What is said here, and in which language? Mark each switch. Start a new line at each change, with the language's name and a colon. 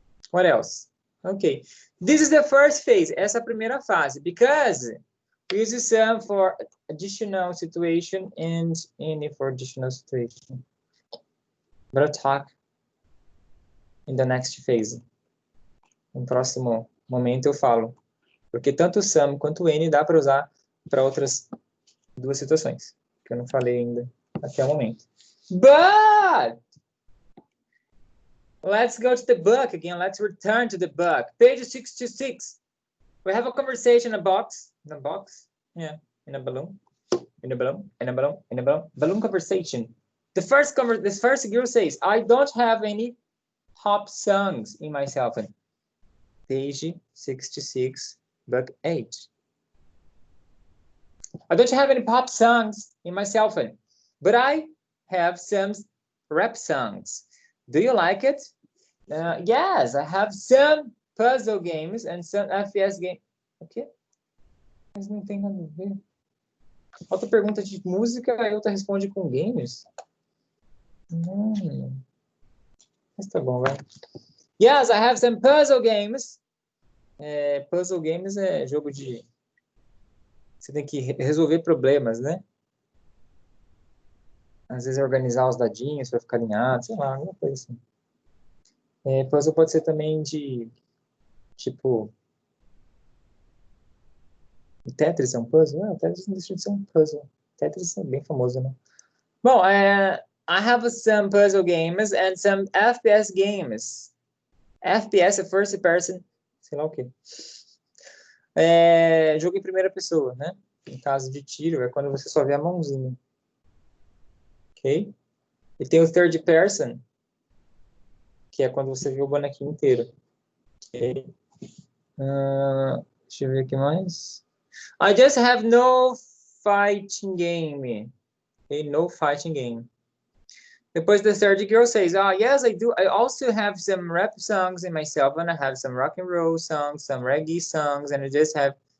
English: What else? Okay, this is the first phase.
Portuguese: Essa é a primeira fase,
English: because we use some for additional situation and any for additional situation. But I'll talk in the next phase.
Portuguese: No próximo momento eu falo. Porque tanto some quanto N dá para usar para outras duas situações, que eu não falei ainda até o momento.
English: But let's go to the book again. Let's return to the book. Page 626. We have a conversation in a box. In a box? Yeah, in a balloon. In a balloon, in a balloon, in a balloon. Balloon conversation. The first girl says, I don't have any pop songs in my cell phone. Page 66, book 8. I don't have any pop songs in my cell phone, but I have some rap songs. Do you like it? Yes, I have some puzzle games and some FPS games.
Portuguese: Okay. Mas não tem nada a ver. Outra pergunta de música, a outra responde com games. Mas tá bom, vai.
English: Yes, I have some puzzle games.
Portuguese: Puzzle games é jogo de... Você tem que resolver problemas, né? Às vezes é organizar os dadinhos para ficar alinhado, sei lá, alguma coisa assim. Puzzle pode ser também de, tipo... Tetris é um puzzle? Não, Tetris não deixa de ser um puzzle. Tetris é bem famoso, né?
English: Bom, I have some puzzle games and some FPS games.
Portuguese: FPS é first person, sei lá o quê. Jogo em primeira pessoa, né? Em caso de tiro, é quando você só vê a mãozinha. Ok? E tem o third person, que é quando você vê o bonequinho inteiro. Ok? Deixa eu ver o que mais.
English: I just have no fighting game. Okay? No fighting game. Depois the third girl says, yes, I do. I also have some rap songs in my cell phone. I have some rock and roll songs, some reggae songs, and I just have...